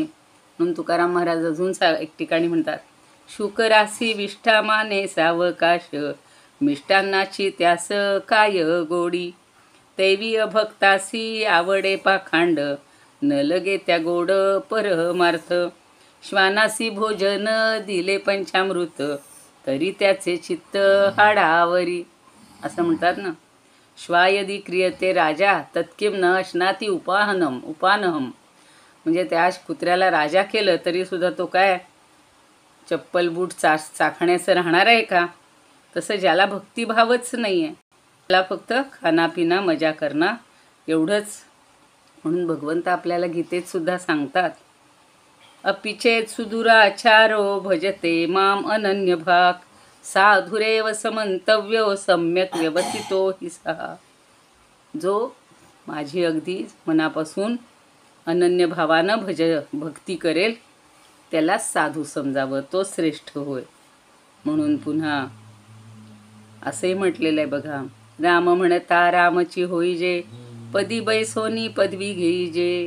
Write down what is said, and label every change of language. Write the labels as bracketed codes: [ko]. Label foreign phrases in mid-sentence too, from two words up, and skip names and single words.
[mr] म्हणून तुकाराम महाराज अजून एक ठिकाणी म्हणतात, शुकरासी विष्ठा माने सावकाश, मिष्टान्नाची त्यास काय गोडी, दैवी अभक्तासी आवडे पाखांड, न लगे त्या गोड परमार्थ, श्वानासी भोजन दिले पंचामृत, तरी त्याचे चित्त हाडावरी. असं म्हणतात ना, [sa] श्वायदी क्रियते राजा तत्किम न अश्नाती उपानहम. [mr] म्हणजे त्या कुत्र्याला राजा केलं तरीसुद्धा तो काय चप्पल बूट चाखण्याचं राहणार आहे का? तसं ज्याला भक्तिभावच नाही आहे, त्याला फक्त खानापिना मजा करणं एवढंच. म्हणून भगवंत आपल्याला गीतेत सुद्धा सांगतात, [sa] अपिचेत सुदुराचारो भजते माम अनन्य भाग, साधुरेव समंतव्यो सम्यक व्यवसितो हि सहा. [mr] जो माझी अगदी मनापासून अनन्य भावानं भक्ती करेल त्याला साधू समजावं, तो श्रेष्ठ होय. म्हणून पुन्हा असंही म्हटलेलं आहे बघा, राम म्हणता रामची होईजे, पदी बैसोनी पदवी घेईजे.